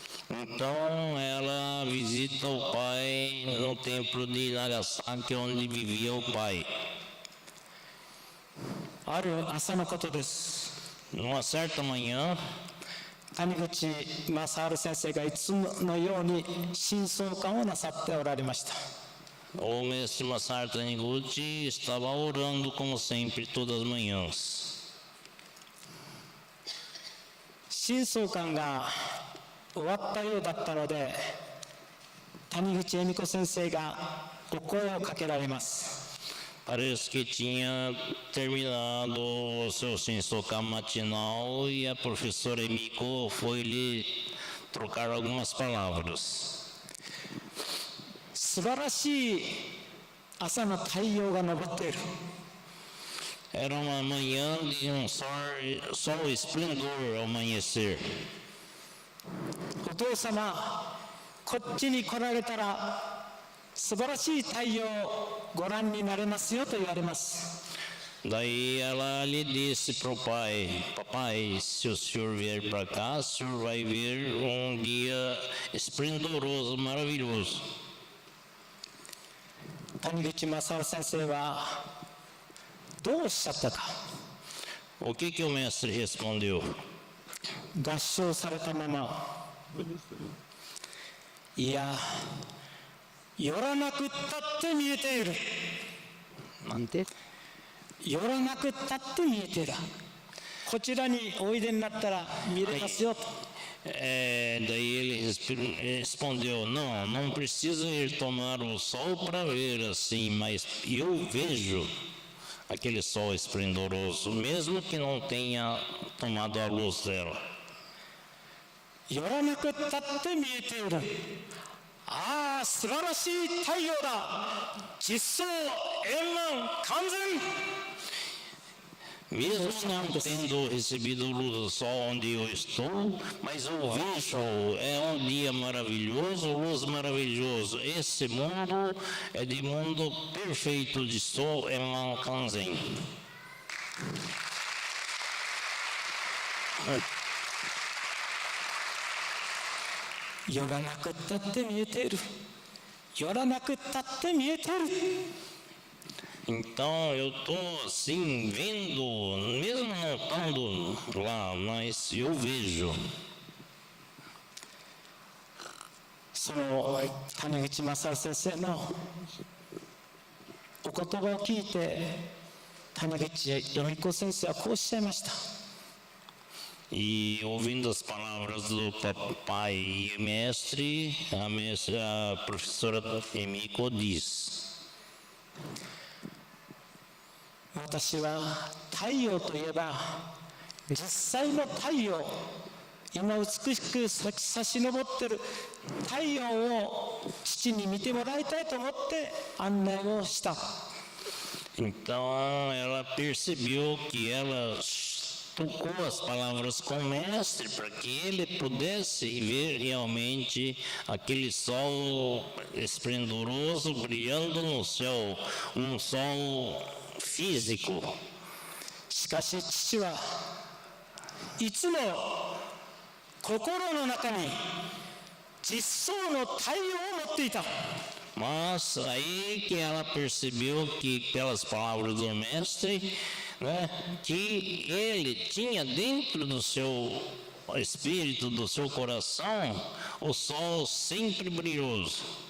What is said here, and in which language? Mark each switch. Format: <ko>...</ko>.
<pt>então ela visita o pai no templo de Nagasaki, onde vivia o pai.</pt> <ja>ある朝のことです。</ja> <pt>Numa certa manhã,</pt> <ja>谷口正夫先生がいつものように真相感をなさっておられました。</ja> <pt>o mestre Masaru Taniguchi estava orando como sempre todas as manhãs.</pt> <ja>真相感が終わったようだったので、谷口恵美子先生がお声をかけられます。</ja> <pt>Parece que tinha terminado o seu Shinsokan matinal e a professora Emiko foi lhe trocar algumas palavras.</pt> <ja>素晴らしい朝の太陽が昇っている。</ja> <pt>Era uma manhã de sol esplendor ao amanhecer.</pt> <ja>お父様、こっちに来られたら素晴らしい太陽をご覧になれますよと言われます。</ja> <pt>Daí ela lhe disse para o pai: Papai, se o senhor vier para cá, o senhor vai ver dia esplendoroso, maravilhoso.</pt> <ja>谷口正夫先生はどうおっしゃったか。</ja> <pt>O que o mestre respondeu?</pt> <ja>合唱されたまま、いや、寄らなくったって見えている。なんて寄らなくったって見えている。こちらにおいでになったら見れますよと。</ja> <pt>Daí ele respondeu: Não, não precisa ir tomar o sol para ver assim, mas eu vejo aquele sol esplendoroso, mesmo que não tenha tomado a luz dela.</pt> <ja>寄らなくったって見えている。ああ、素晴らしい太陽だ。実相円満完全。</ja> <pt>Mesmo não tendo recebido luz do sol onde eu estou, mas eu vejo, é dia maravilhoso, luz maravilhoso. Esse mundo é de mundo perfeito de sol, é Kanzen.</pt> <ja>寄らなくったって見えている。寄らなくったって見えている。</ja> <pt>Então eu estou assim vendo, mesmo não estando lá, mas eu vejo.</pt> <ja>その谷口正夫先生のお言葉を聞いて、谷口恵美子先生はこうおっしゃいました。</ja> <pt>E ouvindo as palavras do papai e mestre, a professora Emiko diz:</pt> <ja>私は太陽といえば実際の太陽、今美しく差し昇っている太陽を父に見てもらいたいと思って案内をした。</ja> <pt>Então ela percebeu que ela tocou as palavras com o mestre para que ele pudesse ver realmente aquele sol esplendoroso brilhando no céu, sol físico.</pt> <ja>しかし父はいつも心の中に実相の太陽を持っていた。</ja> <pt>Mas aí que ela percebeu que pelas palavras do mestre, né, que ele tinha dentro do seu espírito do seu coração o sol sempre brilhoso.</pt>